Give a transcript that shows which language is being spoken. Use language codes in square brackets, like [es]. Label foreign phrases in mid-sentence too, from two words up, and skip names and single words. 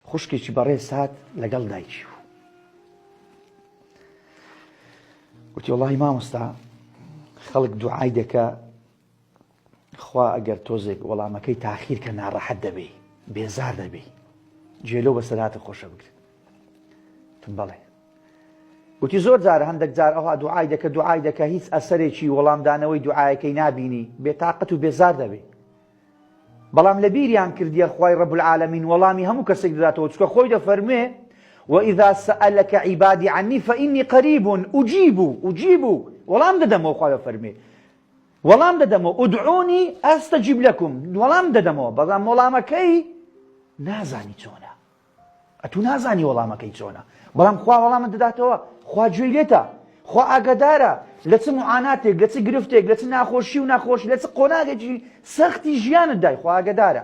[ckb] خوشکێکی بەڕێز هات لەگەڵ دایکی بوو. وتی وەڵاهی مامۆستا خەڵک دوعای دەکە خوا ئەگەر تۆزێک وەڵامەکەی تاخیر کە ناڕەحەت دەبێ، بێزار دەبێ، جێلۆ بەسەر هاتە خۆشە بگرێت. تم بەڵێ. وتی زۆر جارە هەندێک جار ئەوها دوعای دەکە هیچ ئەسەرێکی وەڵامدانەوەی دوعایەکەی نابینی، بێتاقەت و بێزار دەبێ. بەڵام لە بیریان کردیە خوای [ar] ڕەب العالەمین [ckb] وەڵامی هەموو کەسێک دەداتەوە، چونکە خۆی دەفەرمێ [ar] وإذا سألك عبادي عني فإني قريب أجيب [ckb] وەڵام دەدەمەوە. خوای دەفەرمێ وەڵام دەدەمەوە [ar] ئودعوني ئەستەجیب لەکم، [ckb] وەڵام دەدەمەوە. بەڵام وەڵامەکەی نازانی چۆنە، ئەتوو نازانی وەڵامەکەی چۆنە، بەڵام خوا وەڵامت دەداتەوە. خوا گوێی لێتە، خوا ئاگادارە لە چ معاناتێک، لە چ گرفتێک، لە چ ناخۆشی و ناخۆشی، لە چ قۆناغێکی سەختی ژیانت دای، خوا ئاگادارە.